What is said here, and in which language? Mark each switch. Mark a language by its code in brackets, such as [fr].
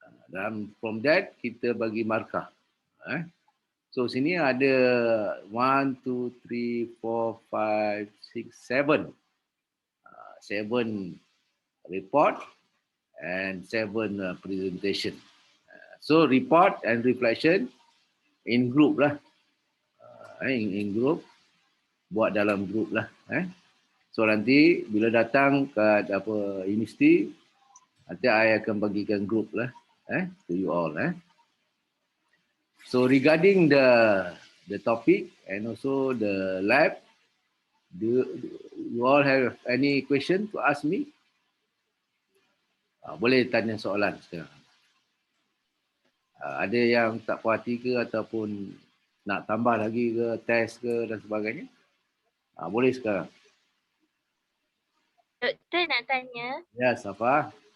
[ms] Dan [en] from that [ms] kita bagi markah. So sini ada 1, 2, 3, 4, 5, 6, 7. [en] 7 report and 7 presentation. So report and reflection in group lah. In group, [ms] buat dalam group lah. So nanti bila datang ke universiti, nanti I akan bagikan group lah [en] to you all. So regarding the topic and also the lab, do you all have any question to ask me? [ms] Boleh tanya soalan sekarang. Ada yang tak puas hati ke ataupun nak tambah lagi ke, test ke dan sebagainya? Boleh sekarang. Doktor nak tanya. Ya, Safa.